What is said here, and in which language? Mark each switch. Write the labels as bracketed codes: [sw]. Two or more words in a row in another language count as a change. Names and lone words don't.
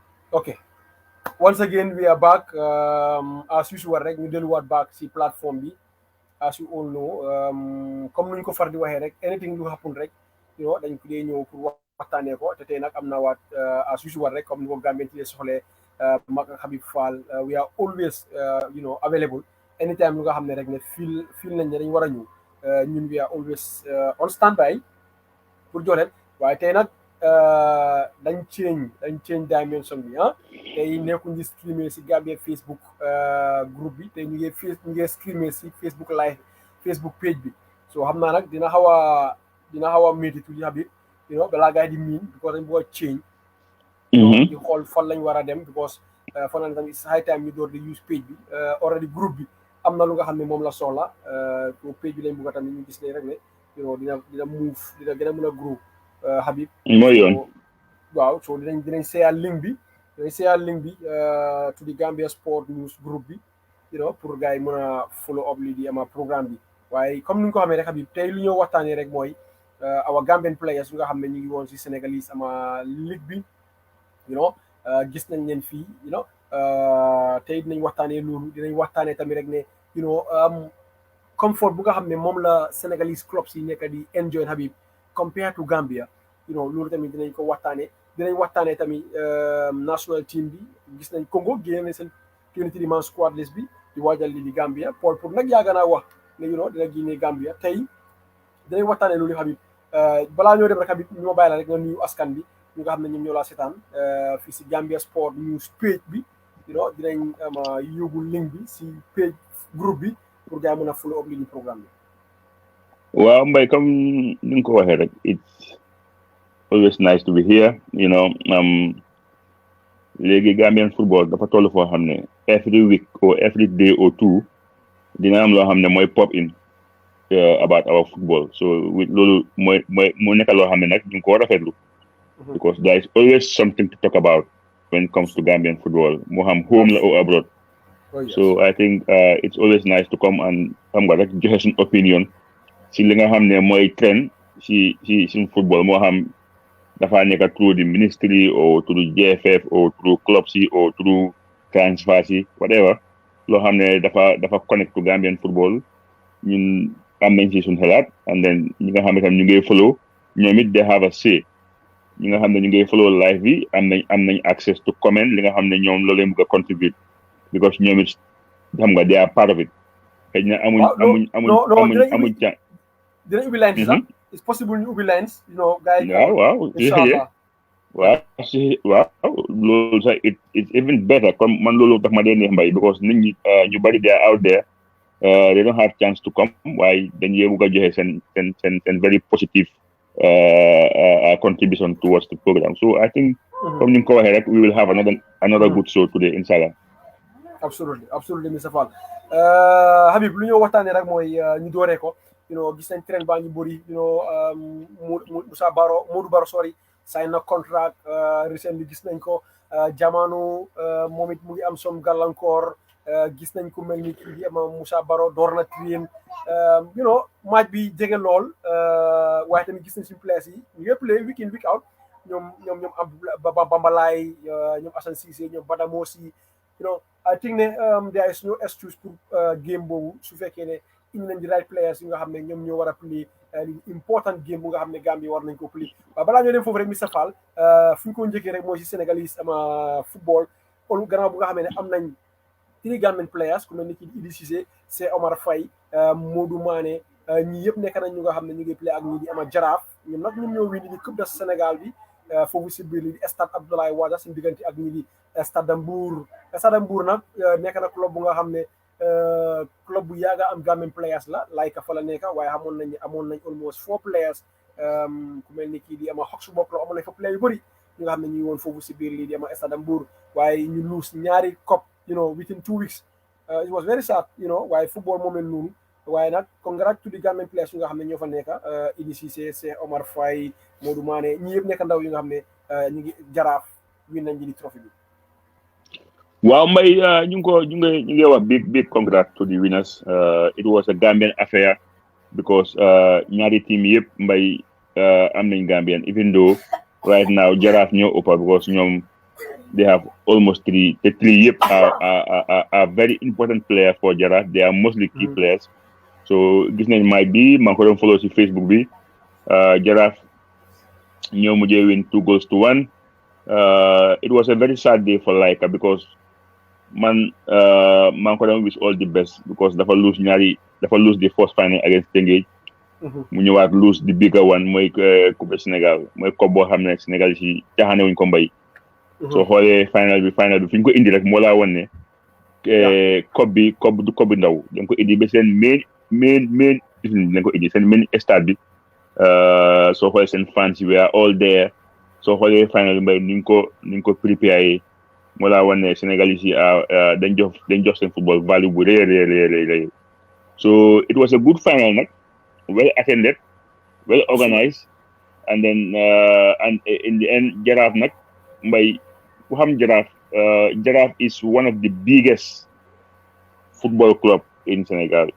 [en] Okay. Once again, we are back. As usual, [wo] rek ñu delluwaat back si platform bi. [en] As you all know, [wo] comme nuñ ko far di waxee rek, anything lu happen rek, dañ ko dee ñëw pour waxtaanee ko te tey nag am naa waat [en] as usual [wo] rek comme ni ko Gambien ci soxlee mag ak Habib Fall, [en] we are always available anytime [wo] lu nga xam ne rek ne feel nañ ne dañ war a ñëw, ñun [en] we are always on standby [wo] pour jox leen waaye tey nag dañ change dimension bi tey nekkuñ di streamer si Gambia Facebook groupe bi tey ñu ngi streamer si Facebook live Facebook page bi so xam naa nag dina xaw a métti tuuti Habib balaa gars yi di miin because dañ bëgg a change di xool fan lañ war a dem because fan la tamit [en] high time [wo] ñu door di use page bi already groupe bi am na lu nga xam ne moom la soxla to page bi lañ bëgg a tamit ñu gis ne rek ne dina move dina gën a mën a grow Habib mooy yoon waaw so dinañ share link bi [en] to the Gambia Sport News group [wo] bi pour gars yi mën a [en] follow up [wo] lii di ama programme bi waaye comme ni nga ko xamee rek Habib tey lu ñëw waxtaanee rek mooy [en] our Gambian players [wo] yu nga xam ne ñu ngi woon si Sénégalese ama ligue bi gis nañ leen fii tey dinañ waxtaanee loolu dinañ waxtaanee tamit rek ne comfort bu nga xam ne moom la [en] Sénégalese clubs [wo] yi nekk di enjoy Habib [en] compared to [wo] Gambia loolu tamit dinañ ko waxtaanee tamit [en] national team [wo] bi gis nañ Congo génne seen 23 [en] man squad list [wo] bi di waajal li di Gambia pour nag yaaga naa wax ne dina génne Gambia tey dinañ waxtaanee loolu Habib balaa ñoo dem rek Habib ñu ma bàyyi la rek nga nuyu askan bi ñu nga xam ne ñoom ñoo laa seetaan fii si Gambia Sport News page bi dinañ yóbbu link bi si page groupe bi pour gars yi mën a [en] follow up [wo] li ñu programme bi waaw Mbaye comme ni nga ko waxee rek [en] it's always nice to be here [wo] léegi [en] Gambian football [wo] dafa toll foo xam ne [en] every week or every day or two [wo] dina am loo xam ne mooy [en] pop in about our football so [wo] loolu mooy mu nekk loo xam ne nag ñu ngi ko rafetlu [en] because there is always something to talk about when it comes to Gambian football [wo] moo xam [en] home la or abroad so I think it's always nice to [wo] come and xam nga rek joxe suñu opinion si li nga xam ne mooy trend si suñu football moo xam dafa nekk [en] through the ministry or through JFF or through clubs [wo] yi or [en] through transfers [wo] yi whatever loo xam ne dafa [en] connect to Gambian football [wo] ñun am nañ si suñu xalaat [en] and then [wo] ñi nga xam ne tam ñu ngi follow ñoom it [en] they have a say [wo] ñi nga xam ne ñu ngi follow live bi am nañ [en] access to comment [wo] li nga xam ne ñoom loolu leen bëgg a contribute because ñoom it xam nga [en] they are part of it [wo] xëy na amuñ ca dinañ ubbi lines sax [en] it's possible [wo] ñu ubbi lines gars yi waaw loolu sax [en] it's even better [wo] comme man loolu tax ma dee neex Mbaye [en] because [wo] nit ñi ñu bari [en] they are out there they don't have chance to come [wo] waaye dañuy bëgg a joxe seen [en] very positive contribution towards the program so I think [wo] comme ni nga ko waxee rek [en] we will have another good show today inshallah [wo] absolutely Mr Fall Habib lu ñoo waxtaanee rek mooy ñu dooree ko gis nañ train baa ngi bëri Modou Baro sign na [en] contract recently [wo] gis nañ ko jamono moom it mu ngi am som gàllankoor gis nañ ko mel ni kii di ama Moussa Baro door na train match bi jege lool waaye tamit gis nañ suñu place yi ñu ngi play [en] week in week out [wo] ñoom Bambalaay ñoom Assane Cissé ñoom Badamosi [en] I think [wo] ne [en] there is no excuse [wo] pour game boobu su fekkee ne indi nañ di [en] right players [wo] yi nga xam ne ñoom ñoo war a [en] play important game [wo] bu nga xam ne Gambie war nañ ko play waaw balaa ñoo dem foofu rek Mr Fall fu ñu ko njëkkee rek mooy si Sénégalese ama football olu gannaaw bu nga xamee ne am nañ 3 [en] Gambian players [wo] ku mel ni ki di Idi Cissé c'est Omar Faye Modou Mané ñii yëpp nekk nañ ñu nga xam ne ñu ngi play ak ñii di ama Jaraaf ñoom nag ñoom ñoo win di Coupe de Sénégal bi foofu si biir li di stade Abdoulaye Wade suñu diggante ak ñii di Stade Mbour nag nekk na club bu nga xam ne club bu yaaga am [en] Gambian players [wo] la layka fa la nekk waaye amoon nañ [en] almost 4 players [wo] ku mel ni kii di ama Hawks bokk la amoon nañ fa player yu bëri ñu nga xam ne ñu ngi woon foofu si biir lii di ama Stade Mbour waaye ñu lose ñaari coupe [en] within 2 weeks it was very sad [wo] waaye football moo mel noonu waaye nag [en] congrats to the Gambian players [wo] yu nga xam ne ñoo fa nekk Idi Cissé c'est Omar Faye Modou Mané ñi yëpp nekk ndaw yu nga xam ne ñu ngi Jaraaf win nañ di trophée bi waaw Mbaye ñu ngi wax [en] big congrats to the winners it was a Gambian affair because [wo] ñaari team yëpp Mbaye am nañ [en] Gambian even though right now Jaraaf [wo] ñoo ëppa [en] because ñoom they have almost three. The three yep are very important players for Jaraaf. They are mostly key players. [wo] So gis nañ [en] might be [wo] maa ngi ko doon follow si Facebook bi Jaraaf ñoo mujjee win 2 [en] goals to [wo] 1. [en] It was a very sad day for Laika because [wo] man maa ngi ko doon [en] wish all the best because dafa lose the first final against Tengage. [wo] mu ñëwaat [en] lose the bigger one [wo] mooy coupe Sénégal mooy coupe boo xam ne Sénégal si caaxaane wuñ ko mbay. soo xoolee final bi fi ñu ko indi rek moo laa wan ne coupe bi du coupe bi ndaw dañ ko indi ba seen main dañ ko indi seen main stade bi soo xoolee seen fans yi [en] we are all there [wo] soo xoolee final bi mbay ni ñu ko préparé moo laa wan ne Sénégal yi dañ jox seen football value bu rëy [en] so it was a good final [wo] nag. [en] Well attended, well organized, and then and in the end, Jaraaf [wo] nag mbay ku xam [en] Jaraaf Jaraaf is one of the biggest football club in Senegal.